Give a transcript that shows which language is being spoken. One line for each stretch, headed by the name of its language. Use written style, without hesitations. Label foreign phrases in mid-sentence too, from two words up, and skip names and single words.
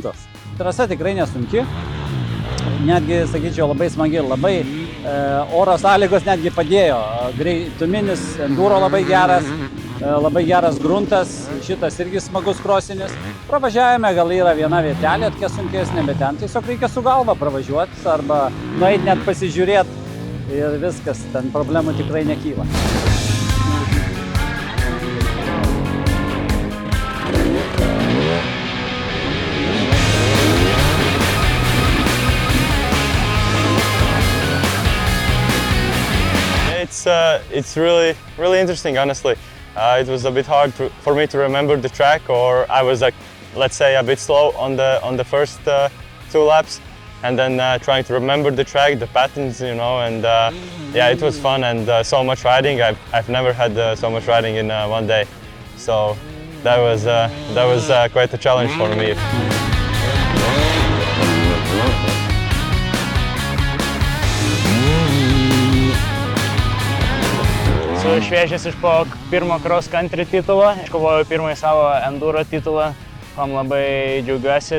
Lithuanian: Trasa tikrai nesunki, netgi, sakyčiau, labai smagi, labai oro sąlygos netgi padėjo, greituminis, enduro labai geras gruntas, šitas irgi smagus krosinis. Pravažiavime gal yra viena vietelė, tokia sunkesnė, bet ten tiesiog reikia su galva pravažiuoti arba nueit net pasižiūrėti ir viskas, ten problemų tikrai nekyla.
English: It's really interesting, honestly. It was a bit hard for me to remember the track, or I was like, let's say, a bit slow on the first 2 laps, and then trying to remember the track, the patterns, you know, and yeah, it was fun and so much riding. I've never had so much riding in one day, so that was quite a challenge for me.
Lithuanian: Šviežias iš po pirmo
English: cross country
Lithuanian: titulo, iškovojau pirmąjį savo enduro titulą, kam labai džiaugiuosi.